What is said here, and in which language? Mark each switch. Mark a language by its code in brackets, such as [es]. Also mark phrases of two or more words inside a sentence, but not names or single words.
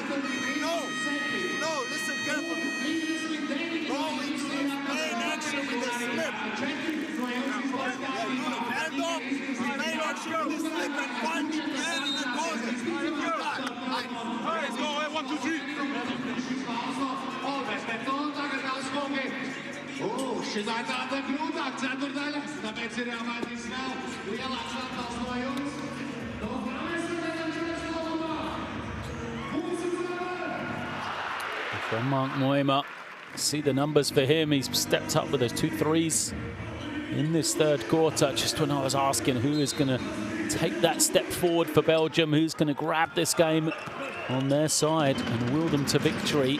[en] No, listen carefully. Go into main action with the slip. Hand off, main action with the slip and punch man in the corner. Let's go, 1, 2, 3. [lv] Šis aizstāda grūtāk, ceturdaļa, tāpēc ir jāmaina izvēle. Lielāks atbalsts no jums. [en] From Mark Moima, see the numbers for him. He's stepped up with those 2 threes in this third quarter. Just when I was asking who is going to take that step forward for Belgium, who's going to grab this game on their side and will them to victory.